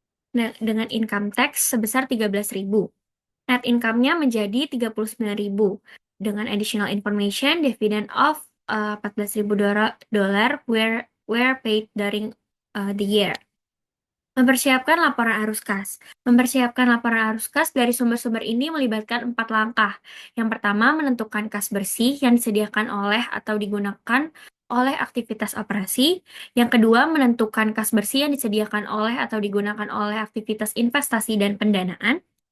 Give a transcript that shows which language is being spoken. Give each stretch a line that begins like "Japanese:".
Indonesian: Nah, dengan income tax sebesar $13.000. Net income-nya menjadi $39.000. Dengan
English: additional information, dividend of $14.000 were paid during the year.
Indonesian: Mempersiapkan laporan arus kas. Mempersiapkan laporan arus kas dari sumber-sumber ini melibatkan 4 langkah. Yang pertama, menentukan kas bersih yang disediakan oleh atau digunakan oleh aktivitas operasi. Yang kedua, menentukan kas bersih yang disediakan oleh atau digunakan oleh aktivitas investasi dan pendanaan.